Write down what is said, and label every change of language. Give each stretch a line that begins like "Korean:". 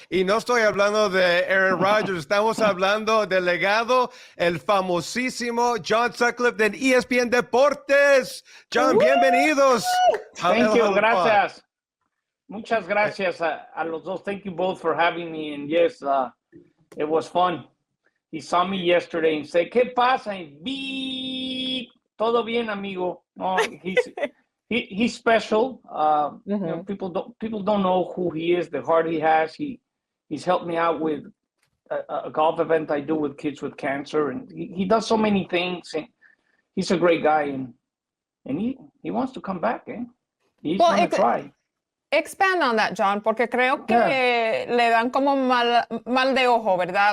Spanish: Y no estoy hablando de Aaron Rodgers, estamos hablando del legado, el famosísimo John Sutcliffe de ESPN Deportes. John, bienvenidos.
English: Thank you,
Spanish: gracias. Muchas gracias a los dos.
English: Thank you both for having me. And yes, it was fun. He saw me yesterday and said,
Spanish: ¿Qué pasa?
English: And beep.
Spanish: Todo bien, amigo.
English: No, he's special. You know, people don't know who he is, the heart he has. He's helped me out with a golf event I do with kids with cancer, and he does so many things. And he's a great guy, and he wants to come back. He's gonna try. Expand on that,
Spanish: John, porque creo que le dan como mal de ojo, ¿verdad?